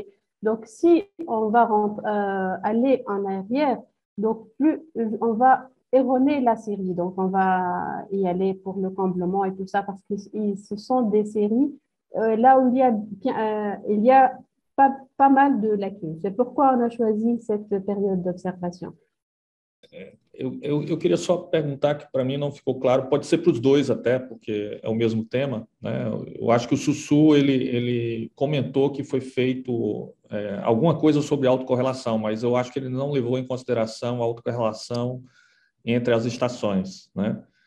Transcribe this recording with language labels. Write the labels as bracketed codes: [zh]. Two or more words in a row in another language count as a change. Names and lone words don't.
[fr] Donc, si on va aller en arrière, donc plus on va erroner la série. Donc, on va y aller pour le comblement et tout ça parce que ce sont des séries là où il y a pas mal de lacunes. C'est pourquoi on a choisi cette période d'observation. [pt] Eu queria só perguntar, que para mim não ficou claro, pode ser para os dois até, porque é o mesmo tema, né? Eu acho que o Sussu ele comentou que foi feito alguma coisa sobre autocorrelação, mas eu acho que ele não levou em consideração a autocorrelação entre as estações, né?